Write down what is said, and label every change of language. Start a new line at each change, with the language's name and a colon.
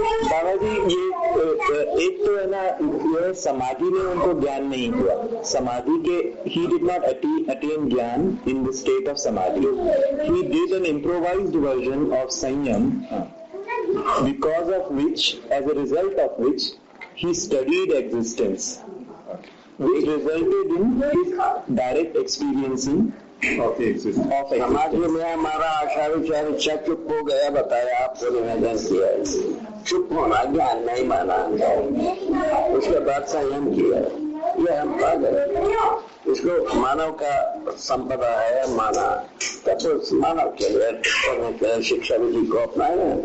Hindi: बाबा जी ये एक तो है ना, ये समाधि में उनको ज्ञान नहीं हुआ।
English: समाधि के he did not attain gyan in the state of samadhi. He did an improvised version of sanyam, because of which, as a result of which, he studied existence, which resulted in his direct experiencing of existence.
Hindi: समाधि में हमारा आशा विचार इच्छा चुप हो गया, बताया आपको, निवेदन किया। चुप होना ज्ञान नहीं माना, उसके बाद संयम किया। ये हम पा गए। इसको मानव का संपदा है माना, तब उस मानव के लिए करने के शिक्षा विधि को अपनाए।